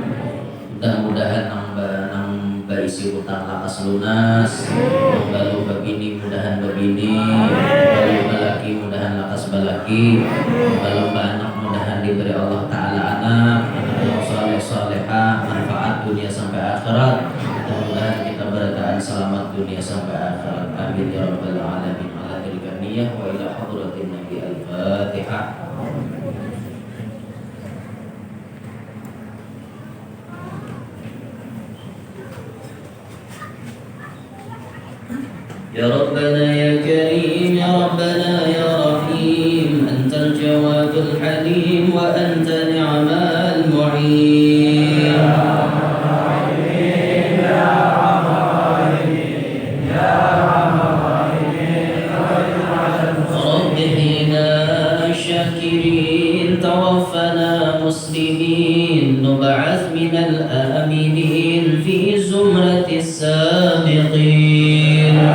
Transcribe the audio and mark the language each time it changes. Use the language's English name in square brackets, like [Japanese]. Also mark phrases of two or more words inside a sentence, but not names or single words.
[Banjar] Mudah-mudahan nang isi hutang lakas lunas, lalu begini mudahan begini, lalu balaki mudahan lakas balaki, lalu anak mudahan diberi Allah Taala anak yang saleh salehah, manfaat dunia sampai akhirat. Mudah-mudahan kita berataan selamat dunia sampai akhirat. [Arabic] آمين يا رب العالمين. على تلك النية وإلى حضرة النبي الفاتحة. يا ربنا يا كريم يا ربنا يا رحيم أنت الجواد الحليم وأنت نعم المعين رب احينا شاكرين توفنا مسلمين نبعث من الآمنين في زمرة السابقين